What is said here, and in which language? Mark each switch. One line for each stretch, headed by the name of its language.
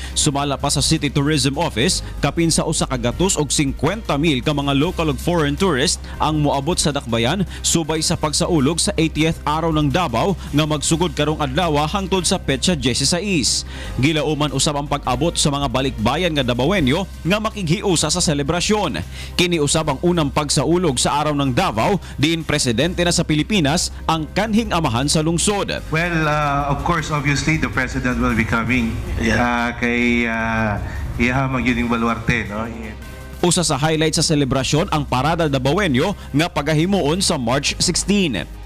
Cebuano: Sumala pa sa City Tourism Office, kapin sa usa ka gatos og 50,000 ka mga local ug foreign tourist ang moabot sa dakbayan subay sa pagsaulog sa 80th araw ng Davao nga magsugod karong adlaw hangtod sa petsa 16. Gilauman usab ang pag-abot sa mga balikbayan nga Davaoenyo nga makighiusa sa selebrasyon. Kini usab ang unang pagsaulog sa araw ng Davao diin presidente na sa Pilipinas ang kanhing amahan sa lungsod.
English: Well, of course, obviously, the president will be coming
Cebuano: kay Iha Magyuning Baluarte. No? Usa sa highlight sa selebrasyon ang Parada Davaoenyo nga pagahimuon sa March 16.